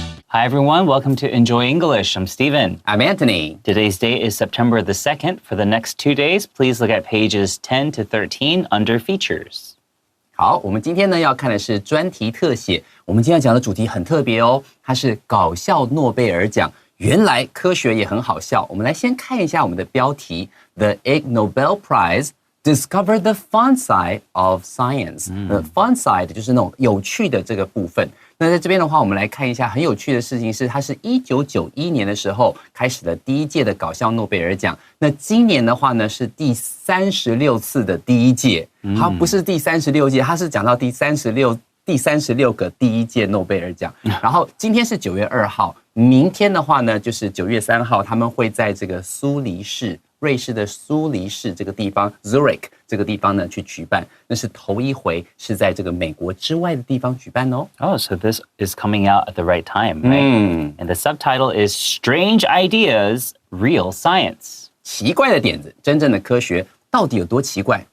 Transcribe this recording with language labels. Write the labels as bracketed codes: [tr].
[en] Hi everyone, welcome to Enjoy English. I'm Steven. I'm Anthony. Today's date is September the 2nd. For the next 2 days, please look at pages 10 to 13 under features. [zh] 好，我们今天呢要看的是专题特写。我们今天讲的主题很特别哦，它是搞笑诺贝尔奖。原来科学也很好笑。我们来先看一下我们的标题 ： [en] The Ig Nobel Prize Discover the Fun Side of Science。 [zh] Fun side 就是那种有趣的这个部分。那在这边的话，我们来看一下很有趣的事情是，它是1991年的时候开始的第一届的搞笑诺贝尔奖。那今年的话呢，是第36次的第一届，它不是第36届，它是讲到第36个第一届诺贝尔奖。然后今天是9月2号，明天的话呢，就是9月3号，他们会在这个苏黎世。瑞士的苏黎世这个地方 Zurich 这个地方呢去举办，那是头一回是在这个美国之外的地方举办哦。 [en] Oh, so this is coming out at the right time, right? And the subtitle is Strange Ideas, Real Science. [zh] 奇怪的点子，真正的科学到底有多奇怪？